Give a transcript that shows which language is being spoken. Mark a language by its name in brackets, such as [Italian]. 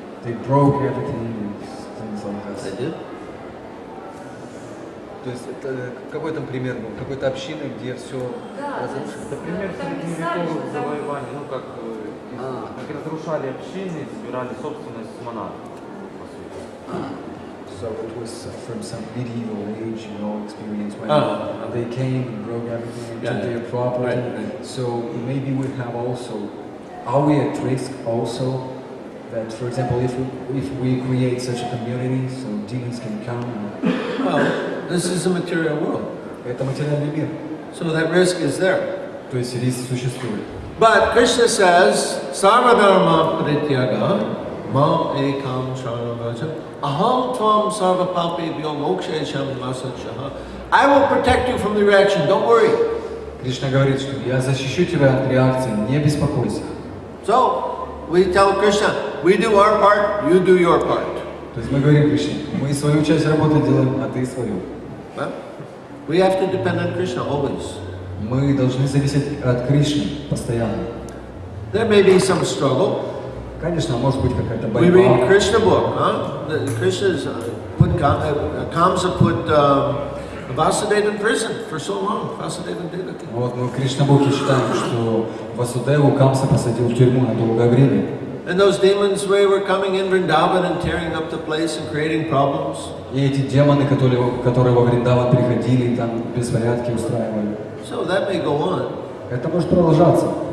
[English] They broke everything and things like that. They did? [Russian] То есть это какой там пример был? Какой-то общины, где все разрушили? Это пример средневековых завоеваний, как разрушали общины, собирали собственность монархов, по сути. [English] So it was from some medieval age, experience when they came and broke everything and took their property. Right. So maybe we have also, are we at risk also that, for example, if we create such a community, so demons can come? Well, this is a material world. [Russian] Это материальный мир. [English] So that risk is there. [Russian] То есть риск существует. [English] But Krishna says, [Sanskrit] Sarvadharma Parityaga Mam Ekam Sharanam Aham Tvam Sarvapapi Vyo Mokshe Sham Masachah. [English] I will protect you from the reaction, don't worry. [Russian] Кришна говорит, что я защищу тебя от реакции, не беспокойся. [English] So, we tell Krishna, we do our part, you do your part. [Russian] То есть мы говорим Кришне, мы свою часть работы делаем, а ты свою. [English] Well, we have to depend on Krishna always. [Russian] Мы должны зависеть от Кришны постоянно. [English] There may be some struggle. [Russian] Конечно, может быть какая-то [English] We [Russian] борьба. [English] read Krishna book, Krishna's put Kamsa put Vasudeva in prison for so long. Vasudeva and Devaki. [Russian] Вот мы в Кришна-буке читаем, что Васудеву Камса посадил в тюрьму на долгое время. [English] And those demons were coming in Vrindavan and tearing up the place and creating problems. [Russian] И эти демоны, которые во Вриндаван приходили, там беспорядки устраивали. [English] So that may go on. [Russian] Это может продолжаться.